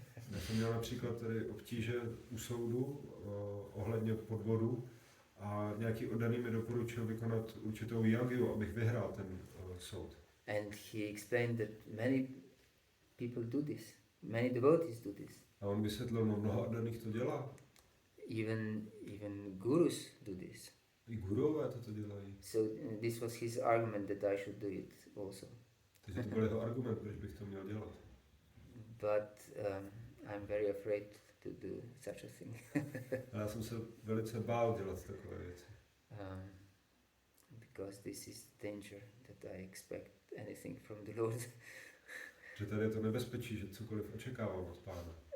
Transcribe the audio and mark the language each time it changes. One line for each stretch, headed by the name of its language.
Czech: Já jsem měl například tady obtíže u soudu ohledně podvodu a nějaký oddaný mi doporučil vykonat určitou jagiu, abych vyhrál ten soud.
English: And he explained that many people do this, many devotees do this.
Czech: A on vysvětlil, no mnoho oddaných to dělá.
English: Even gurus do this.
Czech: I gurové to dělají.
English: So this was his argument that I should do it also.
Czech: Takže to byl jeho argument, proč bych to měl dělat.
English: But I'm very afraid to do such a thing.
Czech: A já jsem se velice bál dělat takové věci.
English: Because this is danger that I expect anything from the Lord.
Czech: Že tady je to nebezpečí, že cokoliv očekávám od Pána.